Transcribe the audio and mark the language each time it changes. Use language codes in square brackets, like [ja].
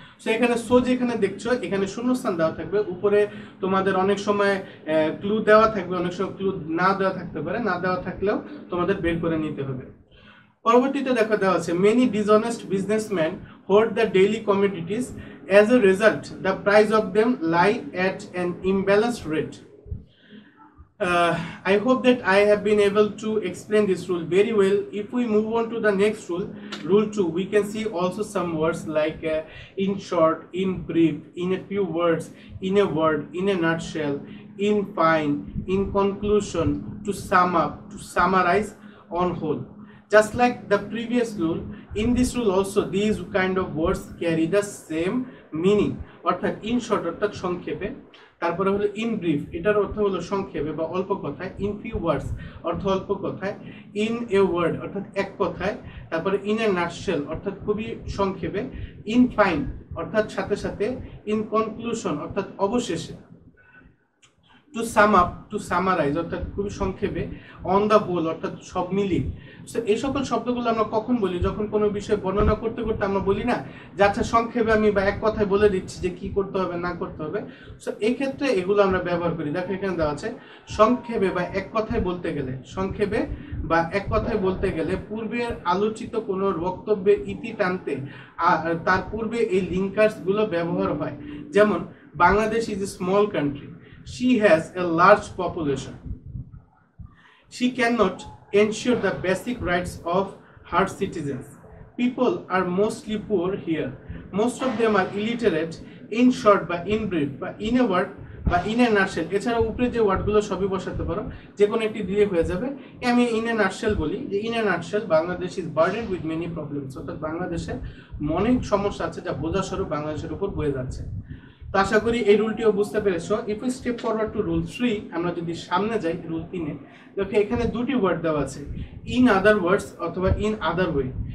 [bn] So এখানে so যেখানে দেখছো এখানে শূন্যস্থান দেওয়া থাকবে, উপরে তোমাদের অনেক সময় ক্লু দেওয়া থাকবে, অনেক সময় ক্লু না দেওয়া থাকতে পারে, না দেওয়া থাকলেও তোমাদের বের করে নিতে হবে। পরবর্তীতে দেখো দেওয়া আছে [en] Many dishonest businessman hold the daily commodities, as a result the price of them lie at an imbalanced rate. I hope that I have been able to explain this rule very well. If we move on to the next rule, rule 2, we can see also some words like in short, in brief, in a few words, in a word, in a nutshell, in fine, in conclusion, to sum up, to summarize, on whole. Just like the previous rule, in this rule also these kind of words carry the same meaning, [bn] অর্থাৎ in short অর্থাৎ সংক্ষেপে, তারপরে হলো in brief, এটার অর্থ হলো সংক্ষেপে বা অল্প কথায়, ইন ফিউ ওয়ার্ডস অর্থ অল্প কথায়, ইন এ ওয়ার্ড অর্থাৎ এক কথায়, তারপরে ইন এ নাটশেল অর্থাৎ খুবই সংক্ষেপে, ইন ফাইন অর্থাৎ সাথে সাথে, ইন কনক্লুশন অর্থাৎ অবশেষে, to sum up, two summarise অর্থাৎ খুবই সংক্ষেপে, অন দ্য হোল অর্থাৎ সব মিলিয়ে। সো এই সকল শব্দগুলো আমরা কখন বলি? যখন কোনো বিষয় বর্ণনা করতে করতে আমরা বলি না যে আচ্ছা সংক্ষেপে আমি বা এক কথায় বলে দিচ্ছি যে কি করতে হবে না করতে হবে। সো এই ক্ষেত্রে এগুলো আমরা ব্যবহার করি। দেখো এখানে দেওয়া আছে সংক্ষেপে বা এক কথায় বলতে গেলে, সংক্ষেপে বা এক কথায় বলতে গেলে পূর্বের আলোচিত কোনো বক্তব্যের ইতি টানতে তার পূর্বে এই লিঙ্কার্স গুলো ব্যবহার হয়। যেমন [en] Bangladesh is a small country, she has a large population, she cannot ensure the basic rights of her citizens, people are mostly poor here, most of them are illiterate, in short বা in brief বা in a word বা in a nutshell। [bn] এছাড়া উপরে যে ওয়ার্ডগুলো সবই বসাতে পারো, যে কোনো একটি দিয়ে হয়ে যাবে। আমি in a nutshell বলি যে in a nutshell Bangladesh [en] is burdened with many problems, [bn] অর্থাৎ বাংলাদেশের অনেক সমস্যা আছে যা বোঝাস্বরূপ বাংলাদেশের উপর বয়ে যাচ্ছে। তো আশা করি এই রুলটিও বুঝতে পেরেছো। [en] if we step forward to rule 3, [bn] আমরা যদি সামনে যাই রুল 3-এ, দেখো এখানে দুটি ওয়ার্ড দেওয়া আছে, ইন আদার ওয়ার্ডস অথবা ইন আদার ওয়ে।